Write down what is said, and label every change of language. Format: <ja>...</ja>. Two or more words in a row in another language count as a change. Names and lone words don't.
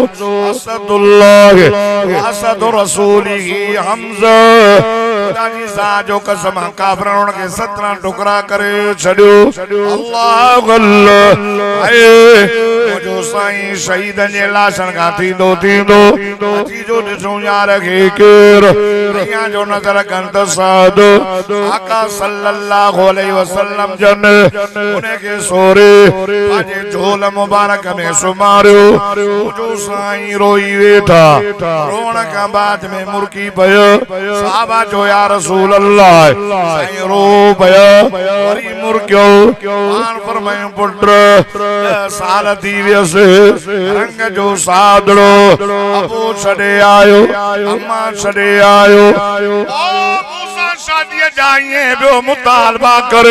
<sd>असदुल्लाह असद रसूलिही हमजा खुदा जी ज़ात जो कसम काफरन के 17 टुकड़ा करे छड़ियो अल्लाह अल्लाह ए जो साईं शहीदन जे लाशन का थींदो अची जो ॾिसो यार खे केर दुनिया जो नज़र कंत साद आका</sd> <ar>صلى الله عليه وسلم</ar> <sd>जन उन्हें के सोरे पंहिंजे झोल मुबारक में सुमारियो जो साईं रोई वेठा रोण खां बाद में मुर्की पयो साहबा जो</sd> <ar>يا رسول الله</ar> <sd>साईं रो पया वरी मुर्कियो आन फरमायो पुत्र साल थी वियसि रंग जो सादड़ो अबू छॾे आयो अम्मा छॾे आयो ओ मूसा शादीअ जा ईअं ॿियो मुतालबा करे</sd>